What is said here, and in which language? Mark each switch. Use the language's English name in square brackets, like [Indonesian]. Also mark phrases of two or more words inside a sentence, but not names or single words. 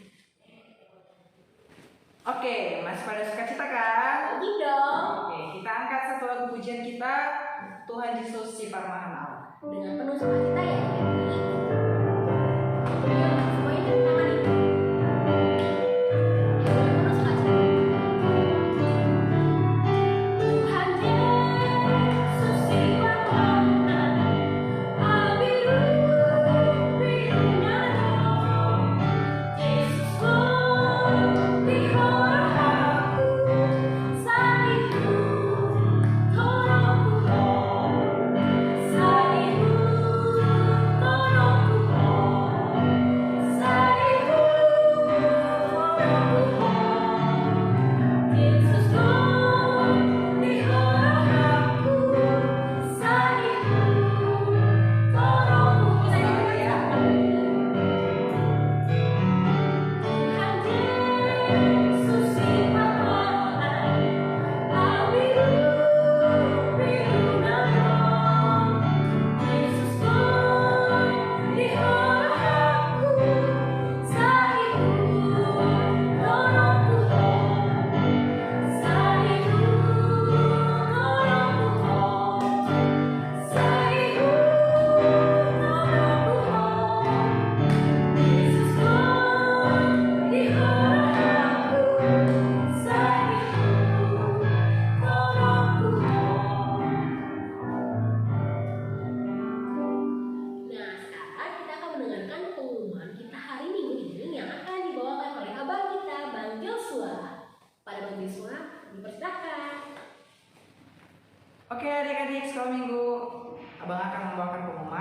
[Indonesian] Oke, masih pada sukacita kan? Lagi dong. Oke, kita angkat satu lagu pujian kita, Tuhan Yesus si Parmahan Allah. Dengan penuh sukacita ya. Semuanya dari tangan ini. Dengan penuh sukacita. [Batak Toba] Tuhan Yesus si Parmahan, Abiru Rinano, [Indonesian] Yesus pelihara aku, salihu tolongku, salihu tolongku, salihu tolongku, Yesus pelihara aku, salihu tolongku. Bisa nyanyi ya? [Batak Toba] Tuhan Yesus si Parmahan, Abiru Rinano, [Indonesian] Yesus pelihara aku, salihu tolongku, salihu tolongku, salihu tolongku, Yesus pelihara aku, salihu tolongku. Nah, sekarang kita akan mendengarkan pengumuman kita hari Minggu ini yang akan dibawakan oleh abang kita, Bang Joshua. Pada Bang Joshua, dipersilakan. Oke adik-adik sekolah minggu, abang akan membawakan pengumuman.